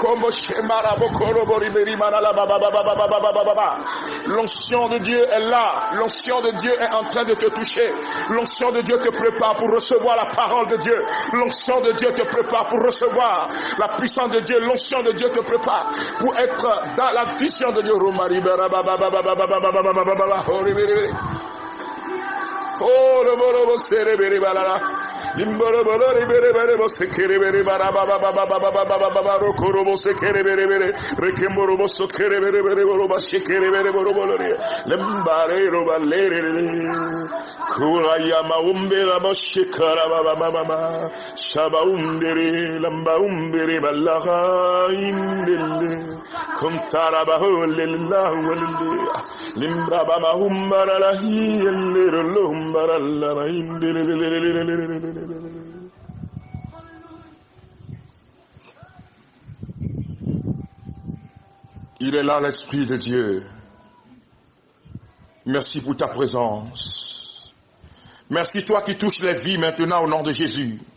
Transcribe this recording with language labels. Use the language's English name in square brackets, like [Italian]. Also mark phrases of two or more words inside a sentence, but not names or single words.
[French] L'onction de Dieu est là. L'onction de Dieu est en train de te toucher. L'onction de Dieu te prépare pour recevoir la parole de Dieu. L'onction de Dieu te prépare pour recevoir la puissance de Dieu. L'onction de Dieu te prépare pour être dans la vision de Dieu. Limboro ribere bere bo sekere bere bara baba baba baba baba baba rokoro bo sekere bere bere rekemboro bo sekere bere bere bo ba sekere bere bo bolore lembare ro balere kuraya ma umbera bo shikara baba mama shaba umbere lamba umbere balaga indelle kuntara ba holillahu walillah limbra ba ma umbara la hiyelle lumbara la indelle. Il est là l'Esprit de Dieu. Merci pour ta présence. Merci toi qui touches les vies maintenant au nom de Jésus.